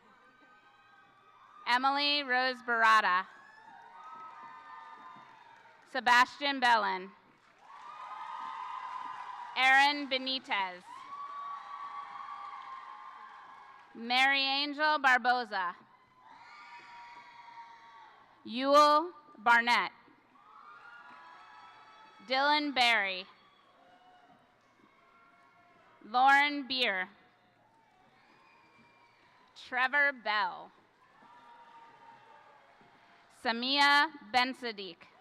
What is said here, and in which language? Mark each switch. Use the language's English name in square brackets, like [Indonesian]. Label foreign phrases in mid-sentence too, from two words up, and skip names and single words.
[English] Emily Rose Barada. Sebastian Bellin. Aaron Benitez. Mary Angel Barboza. Ewell Barnett. Dylan Barry. Lauren Beer. Trevor Bell. Samia Ben Sadiq.